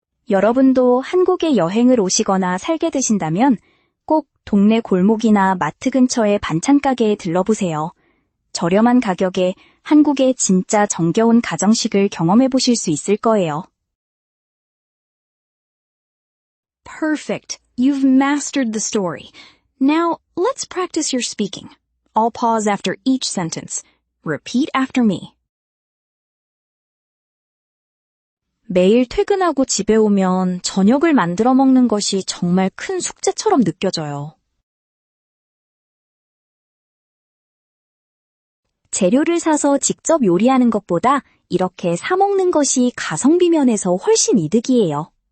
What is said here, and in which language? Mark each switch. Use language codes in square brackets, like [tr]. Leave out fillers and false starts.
[ko] 여러분도 한국에 여행을 오시거나 살게 되신다면 꼭 동네 골목이나 마트 근처의 반찬 가게에 들러보세요. 저렴한 가격에 한국의 진짜 정겨운 가정식을 경험해 보실 수 있을 거예요. [en] Perfect. You've mastered the story. Now, let's practice your speaking. I'll pause after each sentence. Repeat after me. [ko] 매일 퇴근하고 집에 오면 저녁을 만들어 먹는 것이 정말 큰 숙제처럼 느껴져요. 재료를 사서 직접 요리하는 것보다 이렇게 사 먹는 것이 가성비 면에서 훨씬 이득이에요.